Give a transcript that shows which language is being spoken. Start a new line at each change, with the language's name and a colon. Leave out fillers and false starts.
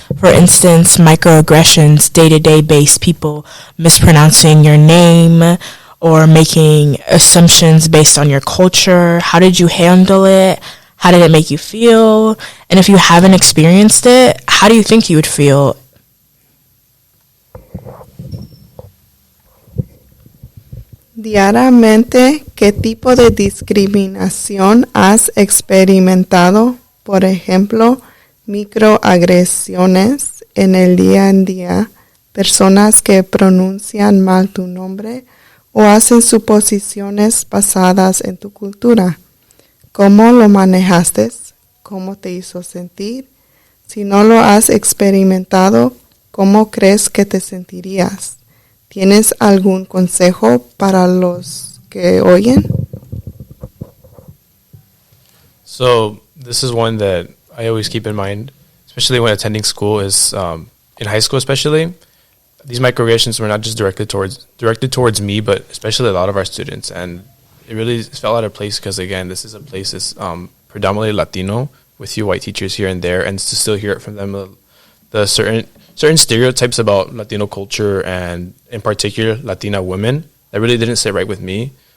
English: For instance, microaggressions, day-to-day based people mispronouncing your name or making assumptions based on your culture. How did you handle it? How did it make you feel? And if you haven't experienced it, how do you think you would feel?
Spanish: Diariamente, ¿qué tipo de discriminación has experimentado? Por ejemplo, microagresiones en el día a día, personas que pronuncian mal tu nombre o hacen suposiciones basadas en tu cultura. ¿Cómo lo manejaste? ¿Cómo te hizo sentir? Si no lo has experimentado, ¿cómo crees que te sentirías? ¿Tienes algún consejo para los que oyen?
English: So this is one that I always keep in mind, especially when attending school, is in high school especially. These microaggressions were not just directed towards me, but especially a lot of our students. And it really fell out of place because, again, this is a place that's predominantly Latino, with few white teachers here and there, and to still hear it from them, the certain stereotypes about Latino culture and, in particular, Latina women, that really didn't sit right with me.